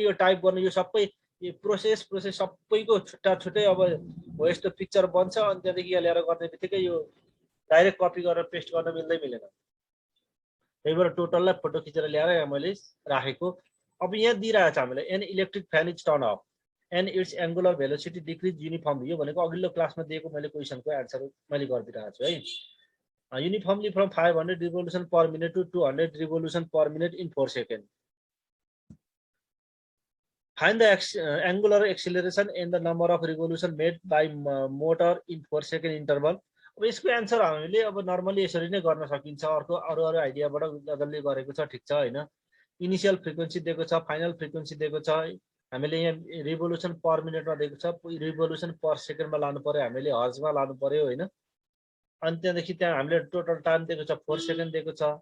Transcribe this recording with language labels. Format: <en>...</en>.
<ne>यो टाइप गर्नु यो सबै यो प्रोसेस सबैको छुट्टा छुट्टै अब हो यस्तो पिक्चर बन्छ अनि त्यहाँदेखि यहाँ ल्याएर गर्ने बित्तिकै यो डाइरेक्ट कपी गरेर पेस्ट गर्न मिल्दैन। त्यही भएर टोटललाई फोटो खिचेर ल्याएर यहाँ मैले राखेको। अब यहाँ दिइरहेको छ हामीलाई</ne> <en>An electric fan is turn off and it's angular velocity decrease uniformly.</en> <ne>यो भनेको अघिल्लो क्लासमा दिएको मैले क्वेसनको एन्सर मैले गरिदिइरहेको छु है।</ne> <en>Uniformly from 500 revolution per minute to 200 revolution per minute in 4 second. Find the angular acceleration and the number of revolution made by motor in 4 second interval।</en> <ne>अब यसको एन्सर हामीले अब नर्मली यसरी नै गर्न सकिन्छ। अर्को अरू आइडियाबाट गजलले गरेको छ ठिक छ हैन। इनिशियल फ्रिक्वेन्सी दिएको छ, फाइनल फ्रिक्वेन्सी दिएको छ। हामीले यहाँ रिभोल्युसन पर मिनेटमा दिएको छ, रिभोल्युसन पर सेकेन्डमा लानु पर्यो, हामीले हर्जमा लानु पर्यो हैन। अनि त्यहाँदेखि त्यहाँ हामीले टोटल टाइम दिएको छ 4 सेकेन्ड दिएको छ।</ne>